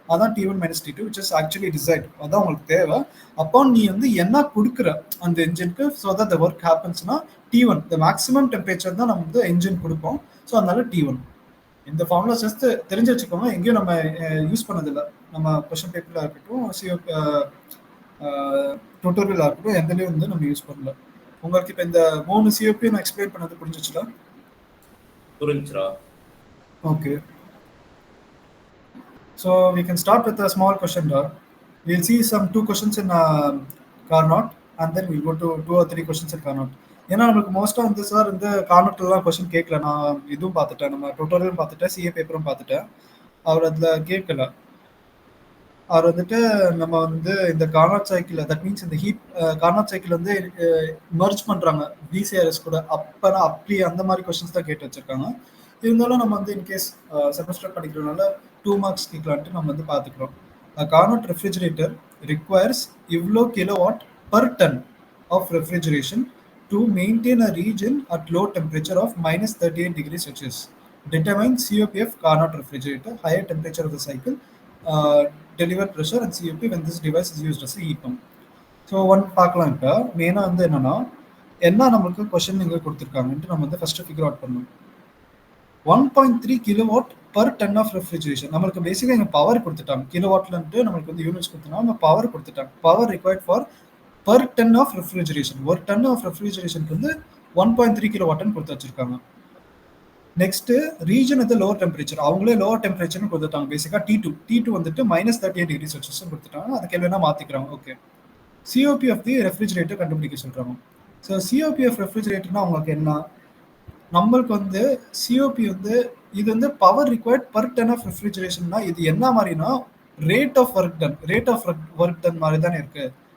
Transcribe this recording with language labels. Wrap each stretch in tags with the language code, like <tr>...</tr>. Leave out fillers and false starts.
<ta>அதான் T1 minus T2 which is actually desired. அதான் உங்களுக்கு தேவை. அப்போ நீ வந்து என்ன கொடுக்குற அந்த இன்ஜினுக்கு so that the work ஹேப்பன்ஸ்னா T1 the maximum temperature தான் நம்ம வந்து இன்ஜின் கொடுப்போம். ஸோ அதனால T1. இந்த ஃபார்முலா ஜஸ்ட் தெரிஞ்சு வச்சுக்கோங்க, எங்கேயும் நம்ம யூஸ் பண்ணதில்லை. நம்ம கொஸ்டின் பேப்பரில் இருக்கட்டும், டுட்டோரியலாக இருக்கட்டும், எந்தலையும் வந்து நம்ம யூஸ் பண்ணல. உங்களுக்கு இப்போ இந்த 3 சிஓபி நான் எக்ஸ்பிளைன் பண்ணது புரிஞ்சிச்சுடா? புரிஞ்சுடா.</ta> <en>Okay, so we can start with a small question. We'll see some 2 questions in Carnot and then we'll go to 2 or 3 questions in Carnot.</en> <ta>ஏன்னா நம்மளுக்கு மோஸ்ட்டாக வந்து சார் இந்த கார்னட்லாம் கொஸ்டின் கேட்கல. நான் இதுவும் பார்த்துட்டேன், நம்ம டுட்டோரியலும் பார்த்துட்டேன், சிஏ பேப்பரும் பார்த்துட்டேன். அவர் அதில் கேட்கல. அவர் வந்துட்டு நம்ம வந்து இந்த கார்னாட் சைக்கிள், தட் மீன்ஸ் இந்த ஹீட் கார்னாட் சைக்கிள் வந்து மர்ஜ் பண்ணுறாங்க விசிஆர்எஸ் கூட, அப்போனா அப்படி அந்த மாதிரி கொஸ்டின்ஸ் தான் கேட்டு வச்சுருக்காங்க. இருந்தாலும் நம்ம வந்து இன்கேஸ் செமஸ்டர் படிக்கிறதுனால 2 மார்க்ஸ் கேட்கலான்ட்டு நம்ம வந்து பார்த்துக்கிறோம்.</ta> <en>Carnot refrigerator requires இவ்வளோ kilowatt per ton of refrigeration to maintain a region at low temperature of minus 38 degrees Celsius. Determine COP of Carnot refrigerator, higher temperature of the cycle, delivered pressure and COP when this device is used as a heat pump. So one பார்க்கலாம்.</en> <ta>இப்போ மெயினாக வந்து என்னன்னா என்ன நம்மளுக்கு question இங்கே கொடுத்துருக்காங்கன்ட்டு நம்ம வந்து ஃபர்ஸ்ட் ஃபிகர் அவுட் பண்ணணும். 1.3 kilowatt per ton of refrigeration. நம்மளுக்கு பேசிக்காக இங்கே பவர் கொடுத்துட்டாங்க. கிலோவாட்லன்ட்டு நம்மளுக்கு வந்து யூனிட்ஸ் கொடுத்துனா நம்ம பவர் கொடுத்துட்டாங்க.</ta> <en>Power required for per ton of refrigeration.</en> <ta>ஒரு டன் ஆஃப் ரெஃப்ரிஜரேஷனுக்கு வந்து 1.3 கிலோவாட்னு கொடுத்து வச்சிருக்காங்க. நெக்ஸ்ட் ரீஜன் வந்து லோவர் டெம்பரேச்சர், அவங்களே லோவர் டெம்பரேச்சர்னு கொடுத்துட்டாங்க. பேசிக்காக T2 வந்துட்டு மைனஸ் 38 டிகிரி செல்சியஸ் கொடுத்துட்டாங்க. அதுக்கு என்ன மாற்றிக்கிறாங்க. Okay, COP of the refrigerator கண்டுபிடிக்க சொல்கிறாங்க. ஸோ சிஓபி ஆஃப் ரெஃப்ரிஜரேட்டர்னா அவங்களுக்கு என்ன, நம்மளுக்கு வந்து சிஓபி வந்து இது வந்து power required per ton of ரெஃப்ரிஜரேஷன்னா இது என்ன மாதிரினா ரேட் ஆஃப் ஒர்க் டன் மாதிரி தானே இருக்கு.</ta>